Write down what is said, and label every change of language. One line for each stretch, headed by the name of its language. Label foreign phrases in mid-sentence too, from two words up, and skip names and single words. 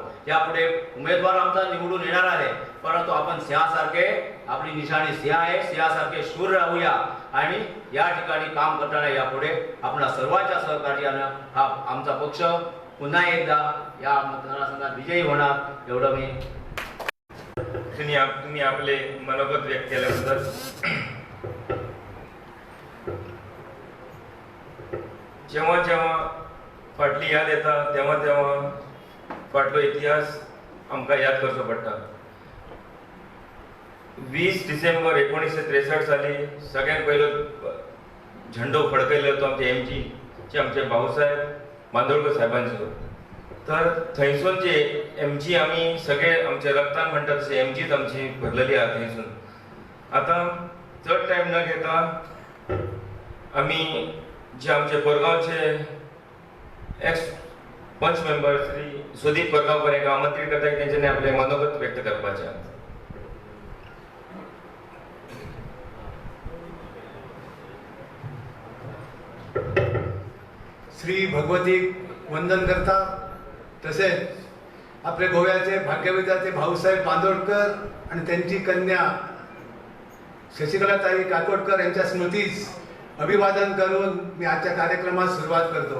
Marathi: यापुढे उमेदवार आमचा निवडून येणार आहे, परंतु आपण सिंहासारखे, आपली निशाणी सिंह आहे, सिंहासारखे शूर राहूया आणि या ठिकाणी काम करताना यापुढे आपल्या सर्वांच्या सहकार्यानं हा आमचा पक्ष पुन्हा एकदा या मतदारसंघात विजयी होणार, एवढं मी. तुम्ही आपले मनोगत व्यक्त केल्याबद्दल.
Konkani: जेव्हा जेव्हा फाटली याद येता तेव्हा तेव्हा फाटलो इतिहास आमकां याद करचो पडटा. 20 डिसेंबर 1963 साली सगळ्यात पयलो झेंडो फडकयलो तो आमचे एमजी आमचे भाऊसाहेब बांदोडकर साहेबांचो. तर थंयसूनचे एमजी आमी सगळे आमच्या रक्तान म्हणटा तशें एमजीच आमची भरलेली आहा थंयसून. आतां चड टायम न घेता आमी जे आमचे कोरगांवचे एक्स पंच मेंबर श्री सुदीप कोरगांवकर हेका आमंत्रीत करता की तेंच्यांनी आपले मनोगत व्यक्त करपाचें. श्री भगवती वंदन करता.
Marathi: तसेच आपले गोव्याचे भाग्यविधाते भाऊसाहेब बांदोडकर आणि त्यांची कन्या शशिकलाताई काकोडकर यांच्या स्मृतीस अभिवादन करून मी आजच्या कार्यक्रमास सुरुवात करतो.